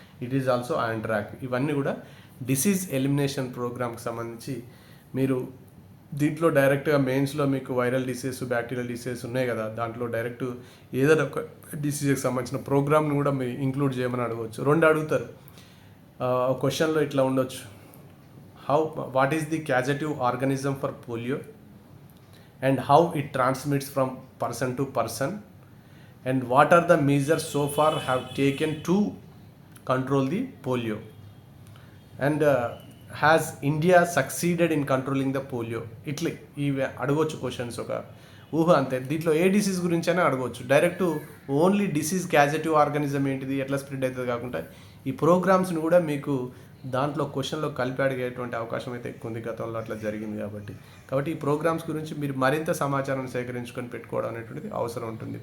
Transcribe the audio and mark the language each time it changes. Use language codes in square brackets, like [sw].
[en] It is also on track. [te] ఇవన్నీ కూడా disease elimination ప్రోగ్రామ్కి సంబంధించి. మీరు దీంట్లో డైరెక్ట్గా మెయిన్స్లో మీకు వైరల్ డిసీజ్, బ్యాక్టీరియల్ డిసీజ్ ఉన్నాయి కదా, దాంట్లో డైరెక్ట్ ఏదైనా ఒక డిసీజ్కి సంబంధించిన ప్రోగ్రామ్ని కూడా మీరు ఇంక్లూడ్ చేయమని అడగవచ్చు. 2 అడుగుతారు క్వశ్చన్లో ఇట్లా ఉండొచ్చు. [en] what is the causative organism for polio and how it transmits from person to person, and what are the measures so far have taken to control the polio, and has India succeeded in controlling the polio. [te] ఇట్లా ఇవి అడగవచ్చు questions, ఒక ఊహ అంతే. దీంట్లో ఏ disease గురించి అయినా అడగవచ్చు. డైరెక్ట్ ఓన్లీ డిసీజ్ క్యాజెటివ్ ఆర్గానిజం ఏంటిది, ఎట్లా స్ప్రెడ్ అవుతుంది కాకుండా ఈ ప్రోగ్రామ్స్ని కూడా మీకు దాంట్లో క్వశ్చన్లో కలిపి అడిగేటువంటి అవకాశం అయితే ఎక్కువ ఉంది. గతంలో అట్లా జరిగింది కాబట్టి ఈ ప్రోగ్రామ్స్ గురించి మీరు మరింత సమాచారాన్ని సేకరించుకొని పెట్టుకోవడం అనేటువంటిది అవసరం ఉంటుంది.